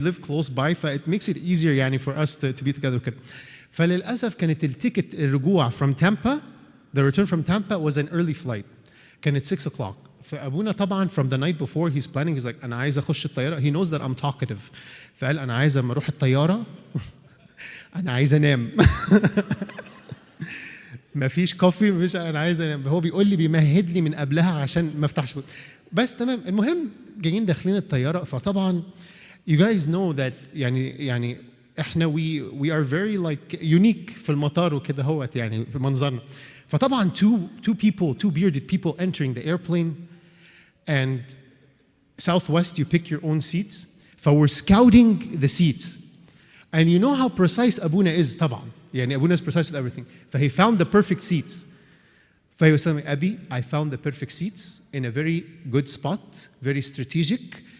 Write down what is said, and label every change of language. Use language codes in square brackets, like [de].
[en] live close by, it makes it easier [ar] يعني [en] for us to be together [ar] كده. فللأسف كانت التيكت الرجوع [en] from Tampa, the return from Tampa was an early flight. [ar] كانت [en] 6 o'clock. [ar] فأبونا طبعا [en] from the night before he's planning, he's like [ar] أنا عايز أخش الطيارة. [en] He knows that I'm talkative. [ar] فقال أنا عايز أما أروح الطيارة أنا عايز أنام. مفيش كوفي، مفيش، أنا عايز أنام. هو بيقول لي بيمهد لي من قبلها عشان ما أفتحش بس تمام. المهم جايين داخلين الطيارة، فطبعا [en] you guys know that [ar] يعني احنا [en] we are very like unique [ar] في المطار وكده هوت يعني في منظرنا. فطبعا [en] two bearded people entering the airplane, and Southwest you pick your own seats. فwe're scouting the seats, and you know how precise Abuna is [ar] طبعا يعني [en] Abuna is precise with everything. فhe found the perfect seats. [ar] فهي [en] was telling me, Abi, I found the perfect seats in a very good spot, very strategic.